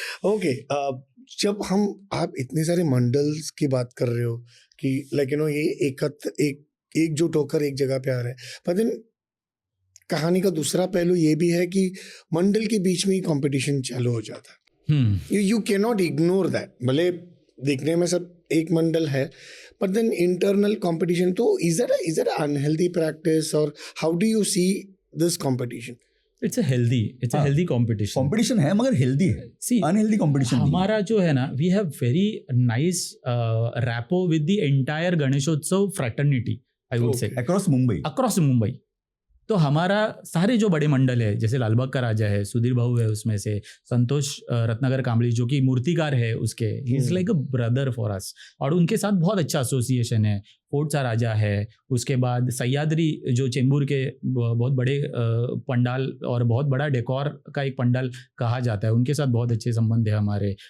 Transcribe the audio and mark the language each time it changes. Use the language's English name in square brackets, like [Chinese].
[Hindi] Okay, जब आप इतने सारे मंडल्स की बात कर रहे हो कि ये एकजुट होकर एक जगह पे आ रहे हैं, पर देन कहानी का दूसरा पहलू ये भी है कि मंडल के बीच में ही कंपटीशन चालू हो जाता है। [English] You can not ignore that. [Hindi] भले देखने में सब एक मंडल है, [English] but then internal competition, तो is it an unhealthy practice, or how do you see this competition? It's a healthy competition. Competition [Hindi] है मगर [English] healthy है, unhealthy competition [Hindi] हमारा जो है ना, [English] we have very nice rapport with the entire Ganeshotsav fraternity, I would say, across Mumbai. [Hindi] तो हमारा सारे जो बड़े मंडल है, जैसे लालबाग का राजा है, सुधीर भाऊ है उसमें से, संतोष रत्नाकर कांबली जो कि मूर्तिकार है उसके, [English] he is like a brother for us, [Hindi] और उनके साथ बहुत अच्छा एसोसिएशन है। फोर्ट सा राजा है, उसके बाद सह्याद्री जो चेंबूर के बहुत बड़े पंडाल और बहुत बड़ा डेकोर का एक पंडाल कहा जाता है, उनके साथ बहुत अच्छे संबंध है हमारे।